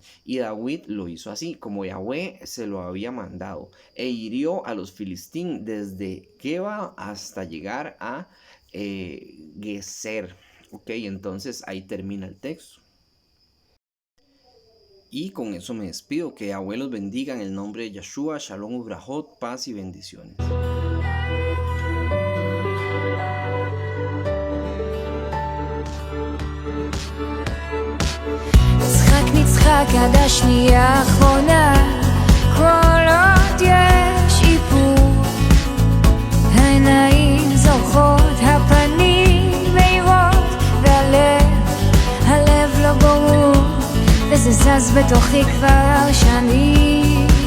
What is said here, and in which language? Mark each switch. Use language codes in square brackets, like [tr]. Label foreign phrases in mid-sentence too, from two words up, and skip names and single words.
[es] Y David lo hizo así, como Yahweh se lo había mandado, e hirió a los filisteos desde Geba hasta llegar a Geser. Ok, entonces ahí termina el texto. Y con eso me despido. Que Yahweh los bendiga en el nombre de Yeshua. [he] שלום וברכות, [es] paz y bendiciones. [he] נצחק עד השנייה האחרונה, כל עוד יש איפור, העיניים זורחות, הפנים מהירות, והלב לא ברור, וזה זז בתוכי כבר שנים.